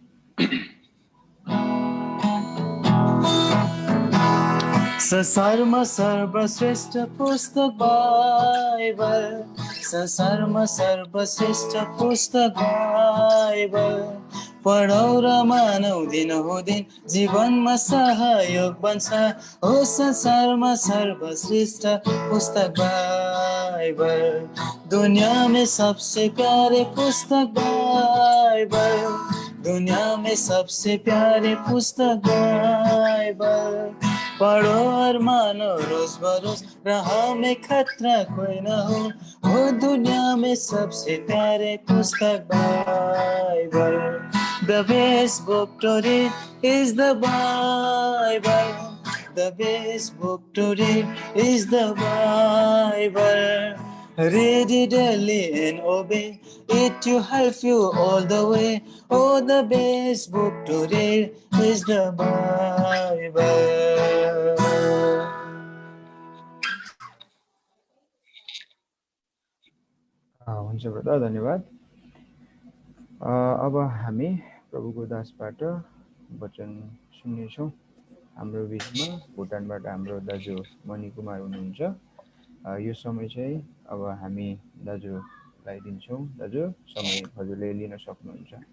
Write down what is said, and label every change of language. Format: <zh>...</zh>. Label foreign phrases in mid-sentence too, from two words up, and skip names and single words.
<ne>संसारमा सर्वश्रेष्ठ पुस्तक बाइबल संसारमा सर्वश्रेष्ठ पुस्तक बाइबल पढौ र मानौ दिनहुदिन जीवनमा सहयोग बन्छ हो संसारमा सर्वश्रेष्ठ पुस्तक बाइबल</ne> <hi>दुनिया में सबसे प्यारे पुस्तक बाइबल दुनिया में सबसे प्यारे पुस्तक बाइबल पढ़ो और मानो रोज बरोज राह में खतरा कोई ना हो दुनिया में सबसे प्यारे पुस्तक बाइबल</hi> <en>The best book to read is the Bible. The best book to read is the Bible. Read it daily and obey it to help you all the way. Oh, the best book to read is the Bible.</en> <ne>हुन्छ ब्रदर धन्यवाद अब हामी प्रभुको दासबाट वचन सुन्नेछौँ हाम्रो बिचमा भुटानबाट हाम्रो दाजु मणि कुमार हुनुहुन्छ यो समय चाहिँ अब हामी दाजुलाई दिन्छौँ दाजु समय हजुरले लिन सक्नुहुन्छ</ne>